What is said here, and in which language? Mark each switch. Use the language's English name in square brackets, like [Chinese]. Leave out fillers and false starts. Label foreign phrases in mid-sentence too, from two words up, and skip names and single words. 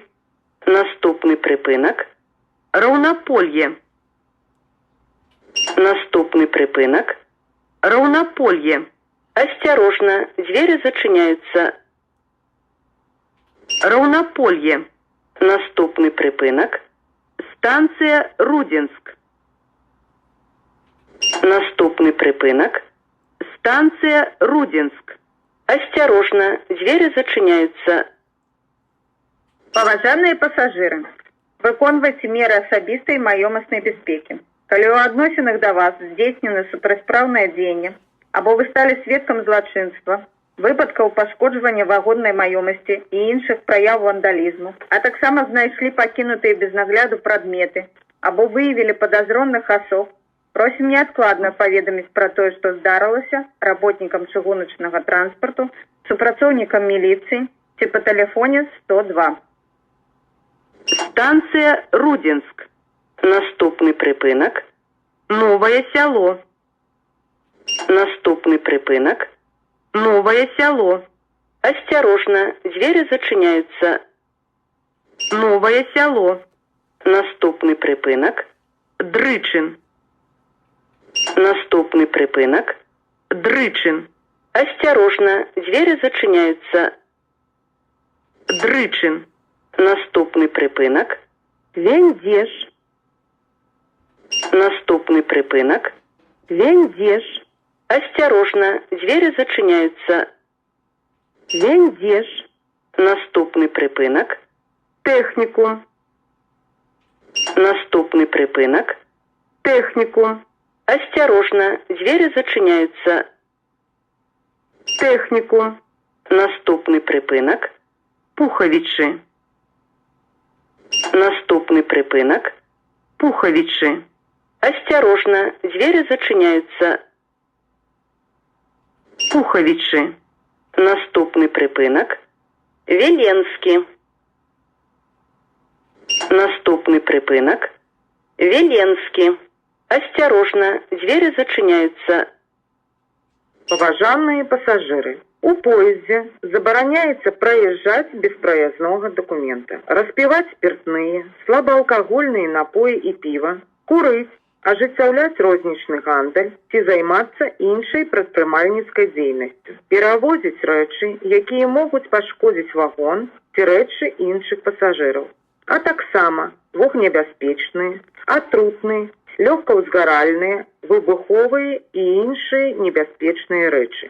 [Belarusian] Наступны прыпынак. Раўнаполье. Наступны прыпынак. Раўнаполье. [Russian] Осторожно, двери зачиняются. [Belarusian] Раўнаполье. Наступны прыпынак. [Russian] Станция Рудинск. [Belarusian] Наступны прыпынак. [Russian] Станция Рудинск. Осторожно, двери зачиняются. Уважаемые пассажиры, [Belarusian] выконвайце меры асабістай маёмаснай бяспекі. Калі ў адносінах да вас здзейснены супрацьпраўныя дзеянні, або вы сталі сведкам злачынства, выпадкаў пашкоджвання вагоннай маёмасці і іншых праяў вандалізму, а таксама знайшлі пакінутыя без нагляду прадметы, або выявілі падазронных асоб, просім неадкладна паведаміць пра тое, што здарылася работнікам чыгуначнага транспарту, супрацоўнікам міліцыі ці па тэлефоне 102. [Russian] Станция Рудинск. [Belarusian] Наступны прыпынак. Новое село. Наступны прыпынак. Новое село. [Russian] Осторожно, двери зачиняются. [Belarusian] Новое село. Наступны прыпынак. Дрычин. Наступны прыпынак. Дрычин. [Russian] Осторожно, двери зачиняются. [Belarusian] Дрычин. Наступны прыпынак. Вендеж. Наступны прыпынак. Вендеж. [Russian] Осторожно, двери зачиняются. [Belarusian] Вендеж. Наступны прыпынак. Техникум. Наступны прыпынак. Техникум. [Russian] Осторожно, двери зачиняются. [Belarusian] Техникум. Наступны прыпынак. Пуховичи. Наступны прыпынак. Пуховичи. [Russian] Осторожно, двери зачиняются. [Belarusian] Пуховичи. Наступны прыпынак. Веленский. Наступны прыпынак. Веленскі. [Russian] Осторожно, двери зачиняются. Уважаемые пассажиры, у поезде забороняется проезжать без проездного документа, распивать спиртные, слабоалкогольные напои и пиво, курить, [Belarusian] ажыццяўляць рознічны гандаль ці займацца іншай прадпрымальніцкай дзейнасцю, перавозіць рэчы, якія могуць пашкодзіць вагон ці рэчы іншых пасажыраў, а таксама вогнебяспечныя, атрутныя, лёгкаўзгаральныя, выбуховыя і іншыя небяспечныя рэчы.